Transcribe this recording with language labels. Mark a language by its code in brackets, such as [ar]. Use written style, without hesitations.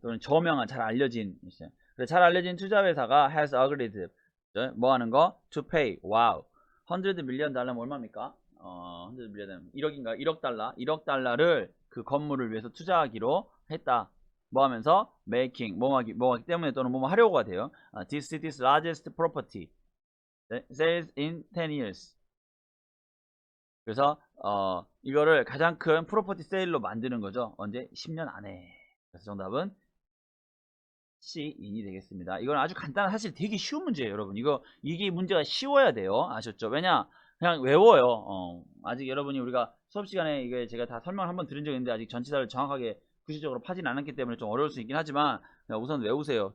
[ko] 또는 저명한, 잘 알려진. 그래서 잘 알려진 투자 회사가 [en] has agreed [ko] 뭐 하는 거? [en] to pay. 와우. [ko] 100 밀리언 달러면 얼마입니까? 100 밀리언 1억인가? 1억 달러. 1억 달러를 그 건물을 위해서 투자하기로 했다. 뭐 하면서 making 뭐 하기 때문에 또는 뭐 하려고가 돼요. [en] This city's largest property sales in 10 years. [ko] 그래서 이거를 가장 큰 프로퍼티 세일로 만드는 거죠. 언제? 10년 안에. 그래서 정답은 C2이 되겠습니다. 이건 아주 간단한, 사실 되게 쉬운 문제예요, 여러분. 이게 문제가 쉬워야 돼요. 아셨죠? 왜냐? 그냥 외워요. 아직 여러분이 우리가 수업 시간에 이게 제가 다 설명을 한번 드린 적이 있는데 아직 전치사를 정확하게 구체적으로 파진 않았기 때문에 좀 어려울 수 있긴 하지만 그냥 우선 외우세요.